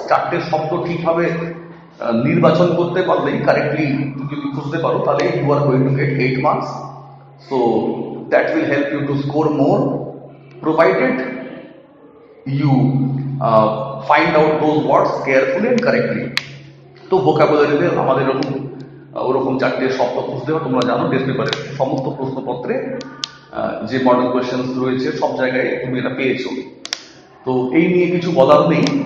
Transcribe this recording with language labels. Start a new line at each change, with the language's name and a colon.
Bangla: 4টে শব্দ ঠিকভাবে নির্বাচন করতে পারলেই, কারেক্টলি যদি খুঁজতে পারো, তাহলে
English: you are going to get 8 marks. So that will help you to score more, provided you find out those words carefully and correctly.
Bangla: তো ভোকাবুলারিতে আমাদের ওরকম 4টে শব্দ খুঁজতে হয়। তোমরা জানো টেস্ট পেপারে সমস্ত প্রশ্নপত্রে যে মডেল কোয়েশ্চেন রয়েছে সব জায়গায় তুমি এটা পেয়েছো, তো এই নিয়ে কিছু বলার নেই।